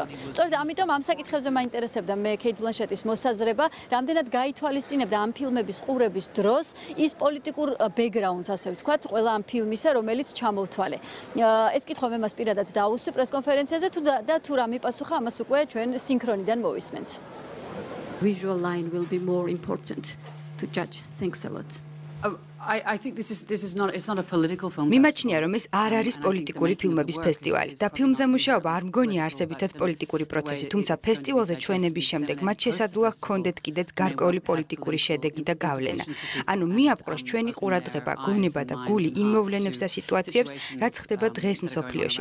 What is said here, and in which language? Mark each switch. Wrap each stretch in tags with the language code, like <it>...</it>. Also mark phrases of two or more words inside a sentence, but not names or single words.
<ka>სწორედ ამიტომ ამ საკითხებზე მაინტერესებდა მე კეით ბლანშეტის მოსაზრება, რამდენად გაითვალისწინებდა ამ ფილმების ყურების დროს ის პოლიტიკურ ბექგრაუნდს, ასე ვთქვათ, ყველა ამ ფილმისა, რომელიც ჩამოვთვალე. ეს კითხვა მე მას პირადად დავუსვი პრესკონფერენციაზე და თუ რა მიპასუხა, ამას უკვე ჩვენ სინქრონიდან მოვისმენთ.</ka> <en>Visual line will be more important to judge. Thanks a lot. I think this is not it's not a political film.</en> <ka>მიმაჩნია რომ ეს არ არის პოლიტიკური ფილმების ფესტივალი და ფილმზე მუშაობა არ მგონია არსებითად პოლიტიკური პროცესი, თუმცა ფესტივალზე ჩვენების შემდეგ მათ შესაძლოა ჰქონდეთ კიდეც გარკვეული პოლიტიკური შედეგი და გავლენა. ანუ მიაპყროს ჩვენი ყურადღება, გონება და გული იმ მოვლენებს და სიტუაციებს, რაც ხდება დღეს მსოფლიოში.</ka>